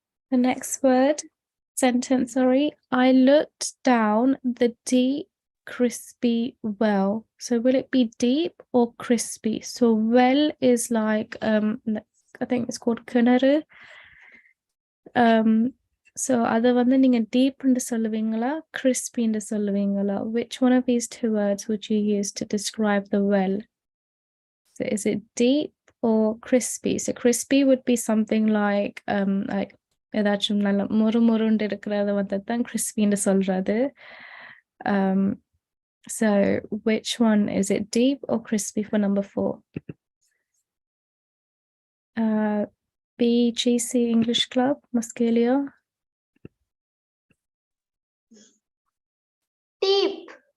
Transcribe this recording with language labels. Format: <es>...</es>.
<en>The next sentence, sorry. I looked down the deep, crispy well. So will it be deep or crispy? So well is like, I think it's called kiணறு.</en> <ta>So அதை வந்து நீங்க deep ன்னு சொல்லுவீங்களா crispy ன்னு சொல்லுவீங்களா?</ta> <en>Which one of these two words would you use to describe the well? So is it deep or crispy? So crispy would be something like</en> <ta>ஏதாச்சும் நல்ல முறுமுறுண்டு இருக்கிறத வந்து தான் crispy-ன்னு சொல்றது.</ta> <en>So which one is it, deep or crispy for number 4? BGC English Club, Muscalia. Deep.</en>